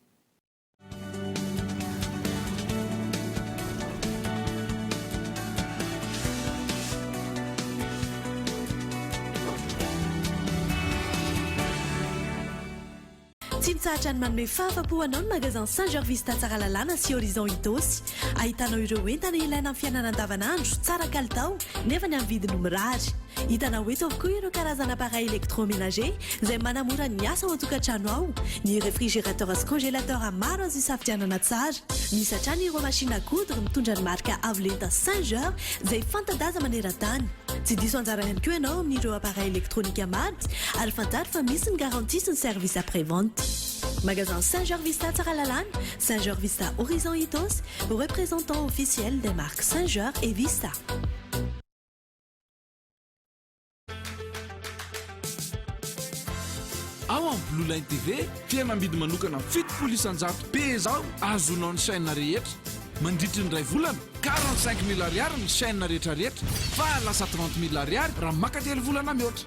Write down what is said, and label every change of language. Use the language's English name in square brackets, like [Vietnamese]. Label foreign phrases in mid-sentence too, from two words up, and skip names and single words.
[Malagasy] Tsy mitsahatra ny manome fahafa-po anao ny magasin Saint-Georges Vista tsara lalàna sy Horizon Itosy. Ahitanao ireo entana ilaina amin'ny fiainana andavanandro tsara kalitao nefa ny amin'ny vidiny mirary. Hitanao eto avokoa ireo karazana [French] appareil électroménager [Malagasy] izay manamora ny asa ao an-tokantrano ao. Ny réfrigérateur sy congélateur maro azo isafidianana tsara. Misy hatrany ireo [French] machine à coudre [Malagasy] mitondra ny marika avolenta Saint-Georges izay fanta-daza maneran-tany. Tsy diso anjara ihany koa ianao amin'ireo [French] appareil électronique [Malagasy] maro ary fantaro fa misy ny garantie sy ny [French] service après-vente. [Malagasy] Magasin Saint-Georges Vista tsara lalàna, [French] Saint-Georges Vista Horizon Itos, représentant officiel des marques Saint-Georges et Vista. [Malagasy] Ao amin'ny Blue Line TV tena midy manokana 70% be zao azonao ny chaîne rehetra mandritry ny ray volana 45 000 ariary ny chaîne rehetrarehetra fa lasa 30 000 ariary raha makately volana mihoatra.